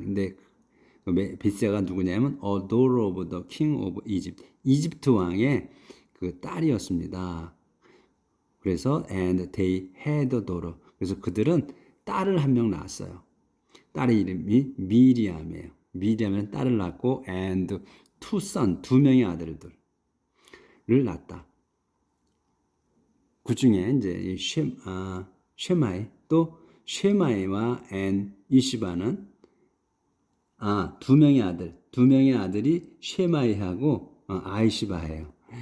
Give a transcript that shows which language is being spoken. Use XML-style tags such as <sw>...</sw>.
<ko>근데 비시아가 누구냐면</ko> <en>a daughter of the king of Egypt.</en> <ko>이집트 왕의 그 딸이었습니다.</ko> <en>그래서 and they had a daughter.</en> <ko>그래서 그들은 딸을 한 명 낳았어요. 딸의 이름이 미리암이에요. 미리암은 딸을 낳고</ko> <en>and two sons</en> <ko>두 명의 아들들을 낳았다. 그 중에 이제 쉐마이 또 쉐마이와 앤 이시바는 두 명의 아들이 쉐마이하고 아이시바예요.</ko>